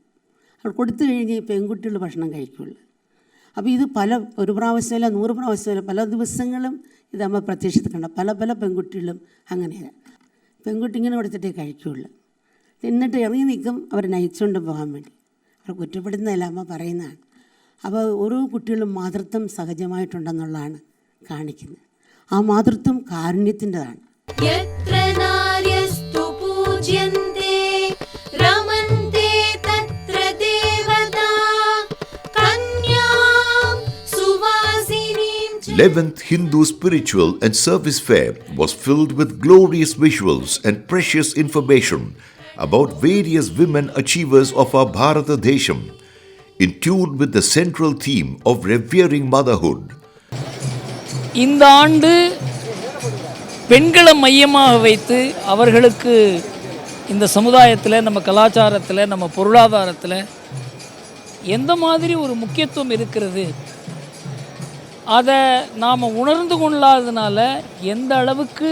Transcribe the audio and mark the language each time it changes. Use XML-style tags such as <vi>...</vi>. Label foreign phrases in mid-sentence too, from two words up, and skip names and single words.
<ml>അവർ കൊടുത്തു കഴിഞ്ഞ് ഈ പെൺകുട്ടികൾ ഭക്ഷണം കഴിക്കുള്ളൂ. അപ്പോൾ ഇത് ഒരു പ്രാവശ്യമല്ല 100 പ്രാവശ്യമല്ല പല ദിവസങ്ങളും ഇത് നമ്മൾ പ്രത്യക്ഷത്തിൽ കണ്ട പല പെൺകുട്ടികളും അങ്ങനെയാണ്. പെൺകുട്ടി ഇങ്ങനെ കൊടുത്തിട്ടേ കഴിക്കുകയുള്ളൂ. എന്നിട്ട് ഇറങ്ങി നിൽക്കും അവർ നയിച്ചുകൊണ്ട് പോകാൻ വേണ്ടി. അവർ കുറ്റപ്പെടുന്നതല്ല, അമ്മ പറയുന്നതാണ്. അപ്പോൾ ഓരോ കുട്ടികളും മാതൃത്വം സഹജമായിട്ടുണ്ടെന്നുള്ളതാണ് കാണിക്കുന്നത്. ആ മാതൃത്വം കാരുണ്യത്തിൻ്റെതാണ്.</ml> <sa>पूज्यन्ते रमन्ते तत्र देवता कन्यां सुवासिनीं</sa> <en>11th Hindu Spiritual and Service Fair was filled with glorious visuals and precious information about various women achievers of our Bharata Desham, in tune with the central theme of revering motherhood.</en> <ta>இந்த ஆண்டு பெண்களை மையமாக வைத்து அவர்களுக்கு இந்த சமுதாயத்தில், நம்ம கலாச்சாரத்தில், நம்ம பொருளாதாரத்தில் எந்த மாதிரி ஒரு முக்கியத்துவம் இருக்கிறது, அதை நாம் உணர்ந்து கொள்ளாததுனால எந்த அளவுக்கு</ta>